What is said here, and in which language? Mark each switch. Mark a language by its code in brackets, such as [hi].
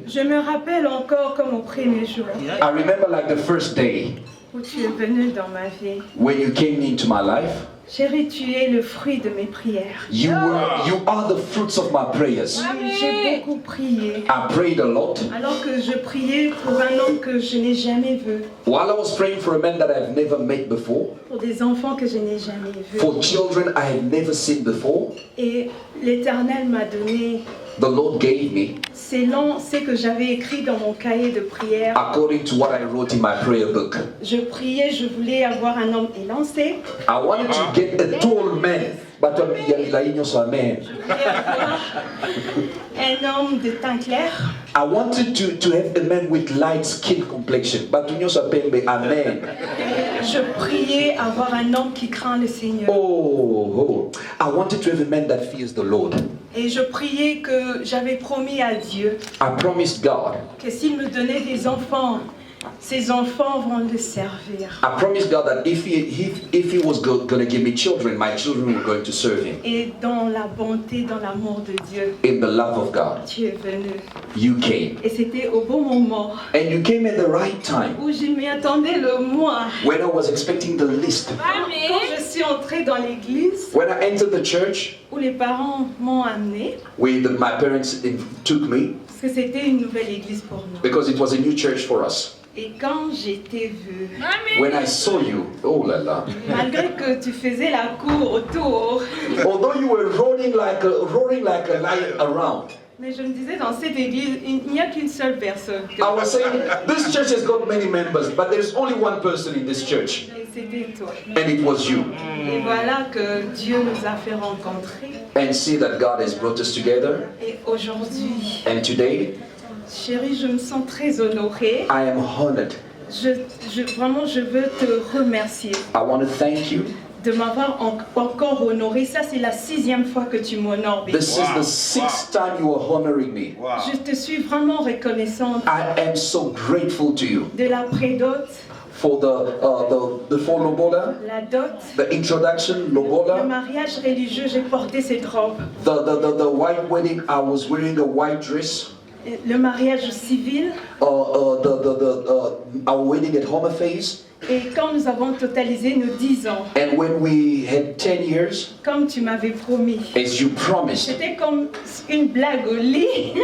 [fr] Je me rappelle encore comme au premier jour [en] I remember like the first day [fr] où tu es venu dans ma vie. [en] when you came into my life. [fr] Chéri, tu es le fruit de mes prières. [en] You are the fruits of my prayers. [fr] J'ai beaucoup prié. [en] I prayed a lot. [fr] Alors que je priais pour un homme que je n'ai jamais vu, [en] While I was praying for a man that I've never met before, [fr] pour des enfants que je n'ai jamais vus. [en] for children I had never seen before, [fr] Et l'Éternel m'a donné [en] the Lord gave me [fr] selon ce que j'avais écrit dans mon cahier de prière. [en] according to what I wrote in my prayer book. [fr] Je priais, je voulais avoir un homme élancé, [en] I wanted to get a tall man, but man. [fr] un homme de teint clair, [en] I wanted to have a man with light skin complexion, but amen. [fr] je priais avoir un homme qui craint le Seigneur. [en] Oh, I wanted to have a man that fears the Lord. [fr] Et je priais que j'avais promis à Dieu [en] I promised God. [fr] que s'il me donnait des enfants, ces enfants vont le servir. [en] I promised God that if he was going to give me children, my children were going to serve him. [fr] Et dans la bonté, dans l'amour de Dieu, [en] In the love of God, [fr] tu es venu. [en] you came. [fr] Et c'était au bon moment [en] And you came at the right time, [fr] où je m'y attendais le moins. [en] when I was expecting the least. [fr] Quand je suis entrée dans l'église, [en] When I entered the church, [fr] où les parents m'ont amenée, [en] my parents took me, [fr] parce que c'était une nouvelle église pour nous. [en] because it was a new church for us. [fr] Et quand j'étais vue, [en] When I saw you, oh la la. [fr] malgré que tu faisais la cour autour, [en] Although you were roaring like a lion around, [fr] mais je me disais dans cette église, il n'y a qu'une seule personne. [en] I was saying, this church has got many members, but there's only one person in this church, [fr] Et c'était toi. [en] and it was you. [fr] Et voilà que Dieu nous a fait rencontrer. [en] And see that God has brought us together. [fr] Et aujourd'hui, [en] And today, [fr] chérie, je me sens très honorée. [en] I am honored. [fr] Vraiment, je veux te remercier [en] I want to thank you. [fr] de m'avoir encore honorée. Ça, c'est la 6e fois que tu m'honores. [en] baby. This is the 6th time you are honoring me. [fr] Je te suis vraiment reconnaissante [en] I am so grateful to you [fr] de la prédote, [en] for the for Lobola, [fr] la dot, [en] the introduction, [fr] le [en] Lobola, [fr] mariage religieux. J'ai porté cette robe. [en] the white wedding. I was wearing a white dress. [fr] le mariage civil. [en] Our wedding at Home Affairs. [fr] Et quand nous avons totalisé nos 10 ans, [en] And when we had 10 years, [fr] comme tu m'avais promis, [en] as you promised, [fr] c'était comme une blague au lit.